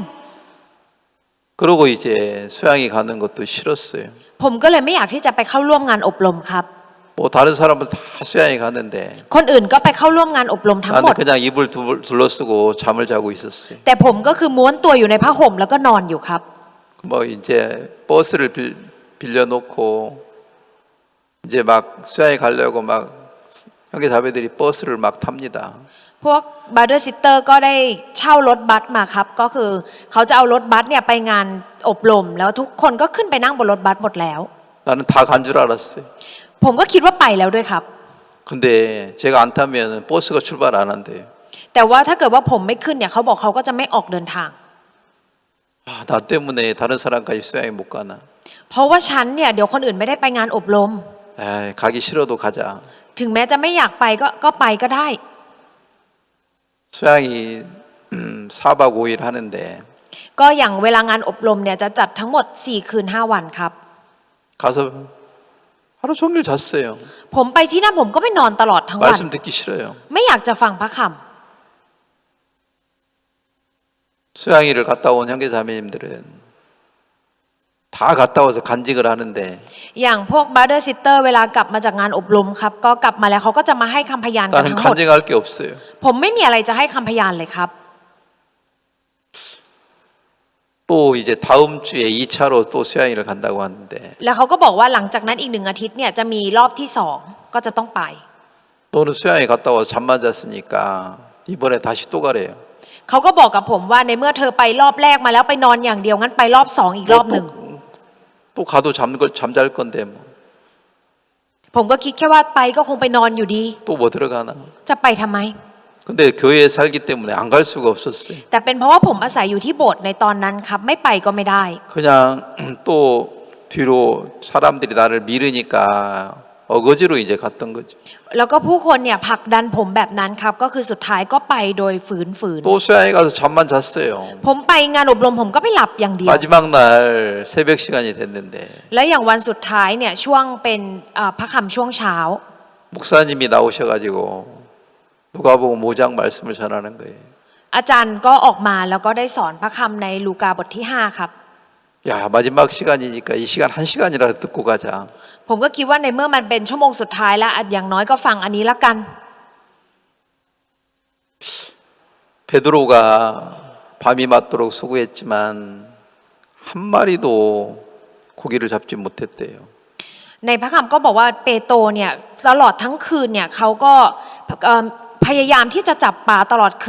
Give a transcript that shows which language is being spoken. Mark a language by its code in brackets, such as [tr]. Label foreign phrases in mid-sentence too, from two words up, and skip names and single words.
[ko] 그러고 이제 수양이 가는 것도 싫었어요. [th] ผมก็เลยไม่อยากที่จะไปเข้าร่วมงานอบรมครับ [ko] 뭐 다른 사람은 다 수양이 가는데 [th] คนอื่นก็ไปเข้าร่วมงานอบรมทั้งหม [ko] 나는 [th] ด [ko] 그냥 이불 둘러쓰고 잠을 자고 있었어요. [th] แต่ผมก็คือม้วนตัวอยู่ในผ้าห่มแล้วก็นอนอยู่ครับ [ko] 뭐 이제 버스를 빌려놓고 이제 막 수양이 가려고 막 형제 자매들이 버스를 막 탑니다. [th] พวก [en] butter sister [th] ก็ได้เช่ารถบัสมาครับ ก็คือเขาจะเอารถบัสเนี่ยไปงานอบรม แล้วทุกคนก็ขึ้นไปนั่งบนรถบัสหมดแล้ว [ko] 나는 다 간 줄 알았어요. [th] ผมก็คิดว่าไปแล้วด้วยครับ [ko] 근데 제가 안 타면 버스가 출발 안 한대요. [th] แต่ว่าถ้าเกิดว่าผมไม่ขึ้นเนี่ยเขาบอกเขาก็จะไม่ออกเดินทาง [ko] 아, 나 때문에 다른 사람까지 수양이 못 가나. [th] เพราะว่าฉันเนี่ยเดี๋ยวคนอื่นไม่ได้ไปงานอบรม [ko] 에이, 가기 싫어도 가자. [th] ถึงแม้จะไม่อยากไปก็ไปก็ได้ [ko] 수양이 4박 5일 하는데 [th] ก็อย่างเวลางานอบรมเนี่ยจะจัดทั้งหมด4 คืน 5 วันครับ [ko] 가서 하루 종일 잤어요. [th] ผมไปที่นั่นผมก็ไม่นอนตลอดทั้งวัน [ko] 말씀 듣기 싫어요. [th] ไม่อยากจะฟังพระค [ko] 수양이를 갔다 온 형제 자매님들은 다 갔다 와서 간직을 하는데 [th] ำอย่างพวก [en] butter sister [th] เวลากลับมาจากงานอบรมครับก็กลับมาแล้วเขาก็จะมาให้คำพยานกัน [ko] 나는 [th] ทั้งหมด [ko] 간직할 게 없어요. [th] ผมไม่มีอะไรจะให้คำพยานเลยครับ [ko] 또 이제 다음 주에 2차로 또 수양이를 간다고 하는데 [th] แล้วเขาก็บอกว่าหลังจากนั้นอีก1 อาทิตย์เนี่ยจะมีรอบที่2ก็จะต้องไป [ko] 너는 수양이 갔다 와서 잠만 잤으니까 이번에 다시 또 가래요. [th] เขาก็บอกกับผมว่าในเมื่อเธอไปรอบแรกมาแล้วไปนอนอย่างเดียวงั้นไปรอบ2อีกรอบหนึ่ง [ko] 또 가도 잠잘 건데 뭐. [th] ผมก็คิดแค่ว่าไปก็คงไปนอนอยู่ดี [ko] 또 뭐 들어가나. [th] จะไปทำไม [ko] 근데 교회에 살기 때문에 안 갈 수가 없었어요. [th] แต่เป็นเพราะว่าผมอาศัยอยู่ที่โบสถ์ในตอนนั้นครับไม่ไปก็ไม่ได้ [ko] 그냥 또 뒤로 사람들이 나를 미르니까 어거지로 이제 갔던 거죠. [th] แล้วก็ผู้คนเนี่ยผลักดันผมแบบนั้นครับก็คือสุดท้ายก็ไปโดยฝืน [ko] 또 수양에 가서 잠만 잤어요. [th] ผมไปงานอบรมผมก็ไปหลับอย่างเดียว [ko] 마지막 날 새벽 시간이 됐는데 [th] และอย่างวันสุดท้ายเนี่ยช่วงเป็นพระคำช่วงเช้า [ko] 목사님이 나오셔가지고 누가복음 5장 말씀을 전하는 거예요. [th] อาจารย์ก็ออกมาแล้วก็ได้สอนพระคำในลูกาบทที่5ครับ [ko] 야 마지막 시간이니까 이 시간 1시간이라도 듣고 가자. [th] ผมก็คิดว่าในเมื่อมันเป็นชั่วโมงสุดท้ายแล้วอย่างน้อยก็ฟังอันนี้ละกัน [ko] 베드로가 밤이 맞도록 수고했지만 한 마리도 고기를 잡지 못했대요. [th] ในพระคำก็บอกว่าเปโตรเนี่ยตลอดทั้งคืนเนี่ยเขาก็พยายามที่จะจับปลาตลอดคืนแต่เขาจับไม่ได้แม้แต่ตัวเดียว